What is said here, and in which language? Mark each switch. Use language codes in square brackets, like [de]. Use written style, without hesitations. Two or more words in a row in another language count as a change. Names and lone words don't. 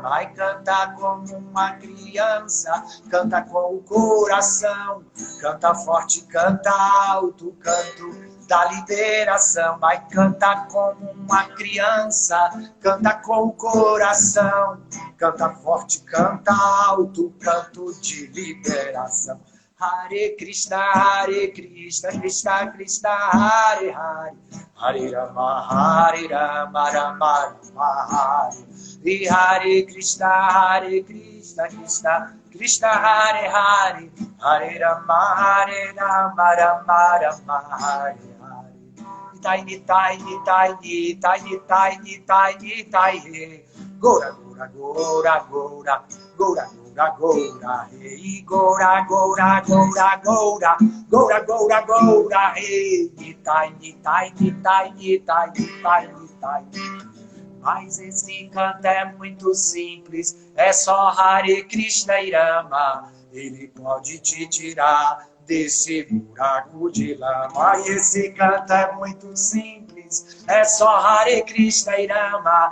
[pt] Vai cantar como uma criança, canta com o coração, canta forte, canta alto, canto da liberação. Vai cantar como uma criança, canta com o coração, canta forte, canta alto, canto de liberação. [sa] हरे कृष्ण कृष्ण कृष्ण हरे हरे हरे राम राम राम हरे. E हरे कृष्ण कृष्ण कृष्ण हरे हरे हरे राम राम राम हरे हरे. Nitai, nitai, nitai, nitai, nitai, nitai, he. Gora, gora, gora, gora, gora, gora, gora, hey. Gora, gora, gora, gora, gora, gora, gora, hey. Nitai, nitai, nitai, nitai, nitai, nitai. [pt] Mas esse canto é muito simples, é só Hare Krishna e Rama. Ele pode te tirar desse buraco de lama. E esse canto é muito simples, é só Hare Krishna e Rama.